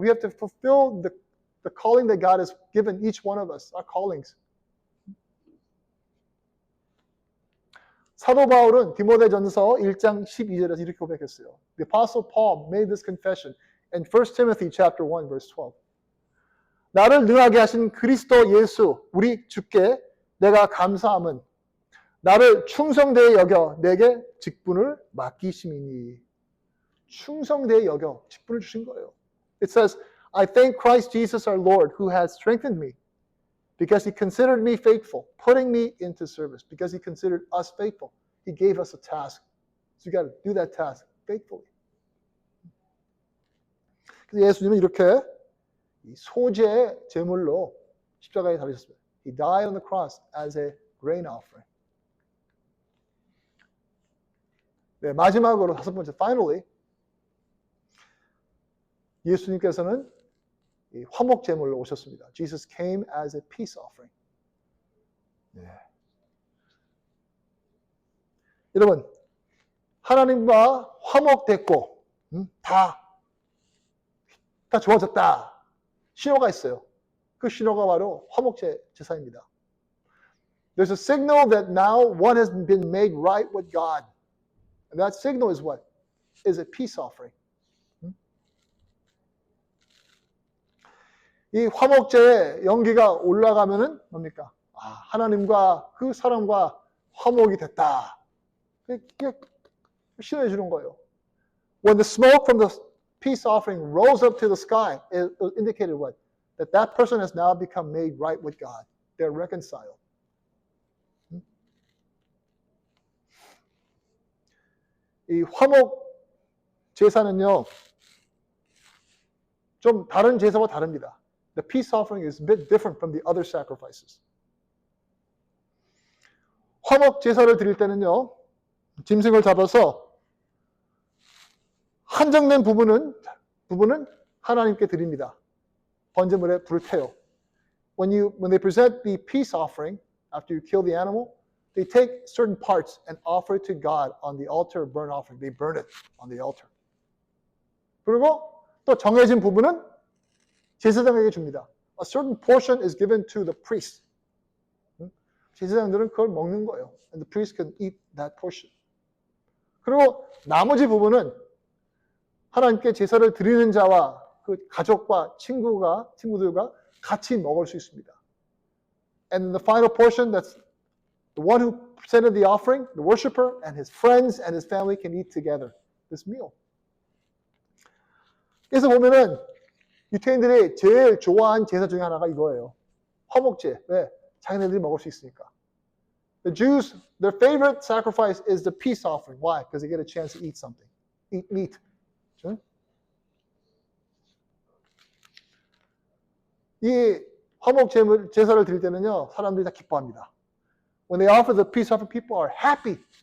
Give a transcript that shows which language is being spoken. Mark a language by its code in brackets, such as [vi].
[en] We have to fulfill the calling that God has given each one of us, our callings. [ko] 사도 바울은 디모데전서 1장 12절에서 이렇게 고백했어요. [en] The apostle Paul made this confession in 1 Timothy chapter 1 verse 12. [ko] 나를 능하게 하신 그리스도 예수 우리 주께 내가 감사함은 나를 충성되이 여겨 내게 직분을 맡기심이니. 충성되이 여겨 직분을 주신 거예요. [en] It says, I thank Christ Jesus our Lord who has strengthened me because he considered me faithful, putting me into service. Because he considered us faithful, he gave us a task. So you got to do that task faithfully. [ko] 그래서 예수님은 이렇게 소재의 제물로 십자가에 달리셨습니다. [en] He died on the cross as a grain offering. [ko] 네, 마지막으로 다섯 번째, finally, 예수님께서는 이 화목 제물로 오셨습니다. [en] Jesus came as a peace offering. [ko] 네. 여러분, 하나님과 화목됐고 다 좋아졌다. 신호가 있어요. 그 신호가 바로 화목 제사입니다. [en] There's a signal that now one has been made right with God. And that signal is what? Is a peace offering. [ko] 이 화목제의 연기가 올라가면은 뭡니까? 하나님과 그 사람과 화목이 됐다. 이게 신호해 주는 거예요. [en] When the smoke from the peace offering rose up to the sky, it indicated what? That person has now become made right with God. They're reconciled. [ko] 이 화목 제사는요, 좀 다른 제사와 다릅니다. [en] The peace offering is a bit different from the other sacrifices. [ko] 화목 제사를 드릴 때는요, 짐승을 잡아서 한정된 부분은 하나님께 드립니다. 번제물에 불을 태워. [en] When they present the peace offering, after you kill the animal, they take certain parts and offer it to God on the altar of burnt offering. They burn it on the altar. [ko] 그리고 또 정해진 부분은 제사장에게 줍니다. [en] A certain portion is given to the priest. [ko] 제사장들은 그걸 먹는 거예요. [en] And the priest can eat that portion. [ko] 그리고 나머지 부분은 하나님께 제사를 드리는 자와 그 가족과 친구들과 같이 먹을 수 있습니다. [en] And the final portion, that's the one who presented the offering, the worshiper, and his friends and his family can eat together this meal. [ko] 그래서 보면은 유태인들이 제일 좋아하는 제사 중에 하나가 이거예요. 화목제. 왜? 자기네들이 먹을 수 있으니까. [en] The Jews, their favorite sacrifice is the peace offering. Why? Because they get a chance to eat something. Eat meat. [ko] 그렇죠? 이 화목 제사를 드릴 때는요, 사람들이 다 기뻐합니다. [en] When they offer the peace offering, people are happy.